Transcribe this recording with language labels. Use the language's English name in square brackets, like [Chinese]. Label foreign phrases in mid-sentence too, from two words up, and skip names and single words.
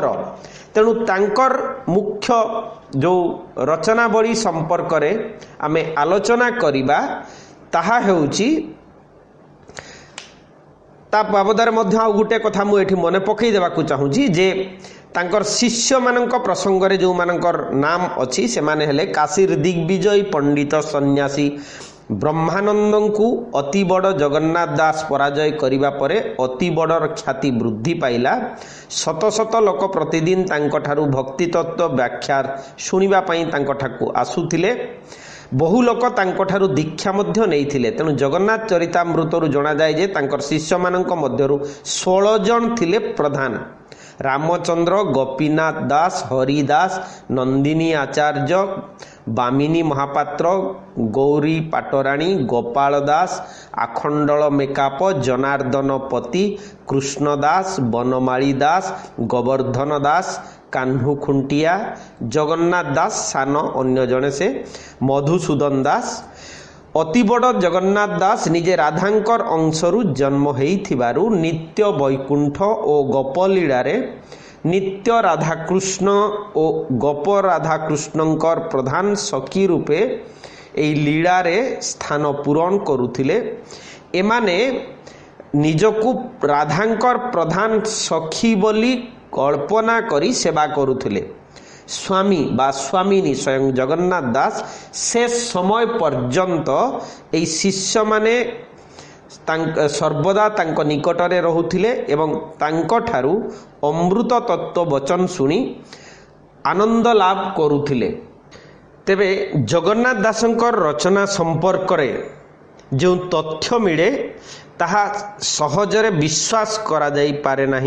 [Odia] ତେଣୁ ତାଙ୍କର ମୁଖ୍ୟ ଯୋ ରଚନାବଳୀ ସମ୍ପର୍କ ରେ ଆମେ ଆଲୋଚନା କରିବା ତାହା ହେଉଛି ତା ବାବଦର ମଧ୍ୟ ଆ ଗୁଟେ କଥା ମୁଁ ଏଠି ମନେ ପକାଇ ଦେବାକୁ ଚାହୁଁଛି ଯେ ତାଙ୍କର ଶିଷ୍ୟ ମାନଙ୍କ ପ୍ରସଙ୍ଗ ରେ ଯୋ ମାନଙ୍କର ନାମ ଅଛି ସେ ମାନେ ହେଲେ କାଶୀର ଦିଗ୍ବିଜୟ ପଣ୍ଡିତ ସନ୍ନ୍ୟାସୀ ବ୍ରହ୍ମାନନ୍ଦ କୁ ଅତିବଡ଼ ଜଗନ୍ନାଥ ଦାସ ପରାଜୟ କରିବା ପରେ ଅତିବଡ଼ ଖ୍ୟାତି ବୃଦ୍ଧି ପାଇଲା। ଶତ ଶତ ଲୋକ ପ୍ରତିଦିନ ତାଙ୍କ ଠାରୁ ଭକ୍ତି ତତ୍ତ୍ୱ ବ୍ୟାଖ୍ୟା ଶୁଣିବା ପାଇଁ ତାଙ୍କ ଠାକୁ ଆସୁଥିଲେ। ବହୁ ଲୋକ ତାଙ୍କ ଠାରୁ ଦୀକ୍ଷା ମଧ୍ୟ ନେଇଥିଲେ। ତେଣୁ ଜଗନ୍ନାଥ ଚରିତାମୃତରୁ ଜଣା ଯାଏ ଯେ ତାଙ୍କର ଶିଷ୍ୟ ମାନଙ୍କ ମଧ୍ୟରୁ 16 ଜଣ ଥିଲେ ପ୍ରଧାନ। ରାମଚନ୍ଦ୍ର, ଗୋପୀନାଥ ଦାସ, ହରିଦାସ, ନନ୍ଦିନୀ ଆଚାର୍ଯ୍ୟ, ବାମିନୀ ମହାପାତ୍ର, ଗୌରୀ ପାଟରାଣୀ, ଗୋପାଳ ଦାସ, ଆଖଣ୍ଡଳ ମେକାପ, ଜନାର୍ଦ୍ଦନ ପତି, କୃଷ୍ଣଦାସ, ବନମାଳୀ ଦାସ, ଗୋବର୍ଦ୍ଧନ ଦାସ, କାହ୍ନୁ ଖୁଣ୍ଟିଆ, ଜଗନ୍ନାଥ ଦାସ ସାନ ଅନ୍ୟ ଜଣେ ସେ ମଧୁସୂଦନ ଦାସ। ଅତିବଡ଼ ଜଗନ୍ନାଥ ଦାସ ନିଜେ ରାଧାଙ୍କର ଅଂଶରୁ ଜନ୍ମ ହୋଇଥିବାରୁ ନିତ୍ୟ ବୈକୁଣ୍ଠ ଓ ଗୋପଲୀଳା ରେ ନିତ୍ୟ ରାଧାକୃଷ୍ଣ ଓ ଗୋପ ରାଧାକୃଷ୍ଣଙ୍କର ପ୍ରଧାନ ସଖୀ ରୂପେ ଏହି ଲୀଳା ରେ ସ୍ଥାନ ପୂରଣ କରୁଥିଲେ। ଏମାନେ ନିଜକୁ ରାଧାଙ୍କର ପ୍ରଧାନ ସଖୀ ବୋଲି କଳ୍ପନା କରି ସେବା କରୁଥିଲେ। ସ୍ୱାମୀ ବା ସ୍ୱାମିନୀ ସ୍ୱୟଂ ଜଗନ୍ନାଥ ଦାସ ସେ ସମୟ ପର୍ଯ୍ୟନ୍ତ ଏହି ଶିଷ୍ୟ ମାନେ ସର୍ବଦା ତାଙ୍କ ନିକଟରେ ରହୁଥିଲେ ଏବଂ ତାଙ୍କ ଠାରୁ ଅମୃତ ତତ୍ତ୍ୱ ବଚନ ଶୁଣି ଆନନ୍ଦ ଲାଭ କରୁଥିଲେ। ତେବେ ଜଗନ୍ନାଥ ଦାସଙ୍କର ରଚନା ସମ୍ପର୍କ ରେ ଯୋ ତଥ୍ୟ ମିଳେ ତାହା ସହଜରେ ବିଶ୍ୱାସ କରା ଯାଇ ପାରେ ନାହିଁ।